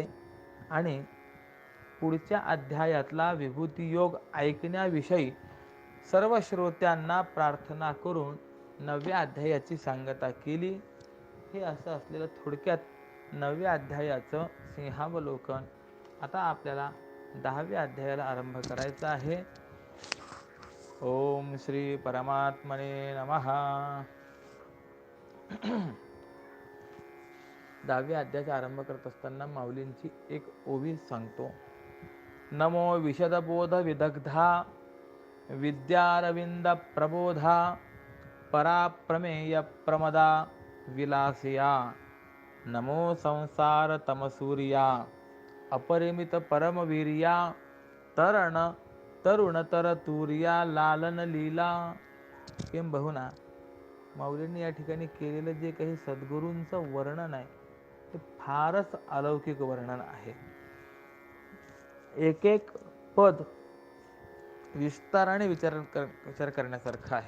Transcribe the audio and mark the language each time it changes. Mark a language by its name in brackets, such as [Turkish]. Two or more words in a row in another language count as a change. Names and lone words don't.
[Marathi] आणि पुढच्या अध्यायातला विभूती योग ऐकण्याविषयी सर्व श्रोत्यांना प्रार्थना करून 9व्या अध्यायाची सांगता केली. हे असं असलेलं थोडक्यात 9व्या अध्यायाचं सिंहावलोकन. आता आपल्याला 10व्या अध्यायाला आरंभ करायचा आहे. [Sanskrit] ओम श्री परमात्मने नमः. [Marathi] 10व्या अध्यायाचा आरंभ करत असताना माऊलींची एक ओवी सांगतो. नमो विशदबोध विदग्धा विद्यारविंद प्रबोधा पराप्रमेय प्रमदा विलासिया. नमो संसार तमसूर्या अपरिमित परमवीर्या तरुण तरतुर्या लालन लीला. किंबहुना माऊलींनी या ठिकाणी केलेलं जे काही सद्गुरूंचं वर्णन आहे ते फारच अलौकिक वर्णन आहे. एक एक पद विस्ताराने विचार करण्यासारखं आहे.